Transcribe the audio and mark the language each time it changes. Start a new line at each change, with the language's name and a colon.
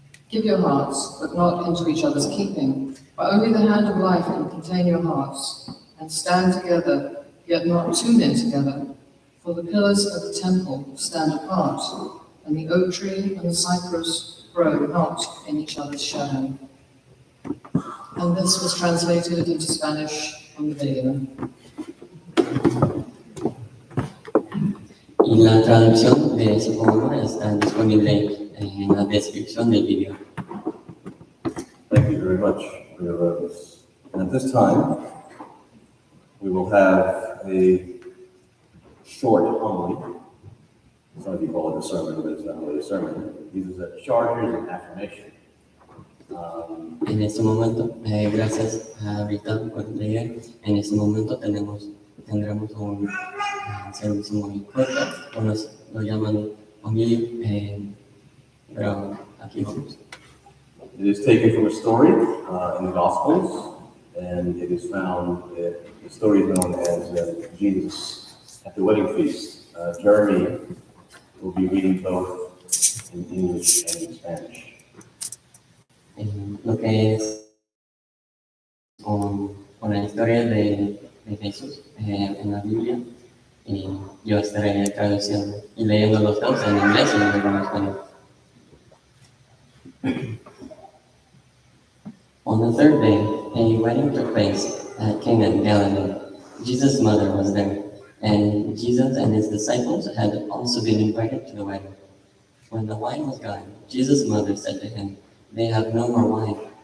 English: Give your hearts, but not into each other's keeping, but only the hand of life can contain your hearts, and stand together, yet not too near together, for the pillars of the temple stand apart, and the oak tree and the cypress grow not in each other's shadow. And this was translated into Spanish on the video.
Spanish: Y la traducción de ese poema está disponible en la descripción del video.
English: Thank you very much for your reverence. And at this time, we will have a short homily. Some of you call it a sermon, but it's not really a sermon. These are charges and affirmation.
Spanish: En este momento, gracias a Rita por leer, en este momento tendremos un servicio muy corto, unos lo llaman homily, pero aquí vamos.
English: It is taken from a story in the Gospels, and it is found, the story is known as Jesus at the wedding feast. Jeremy will be reading both in English and in Spanish.
Spanish: Lo que es una historia de Jesús en la Biblia, y yo estaré traduciendo y leyendo los dos en inglés y luego en español.
English: On the third day, a wedding took place at Cana in Galilee. Jesus' mother was there, and Jesus and his disciples had also been invited to the wedding. When the wine was gone, Jesus' mother said to him, "They have no more wine."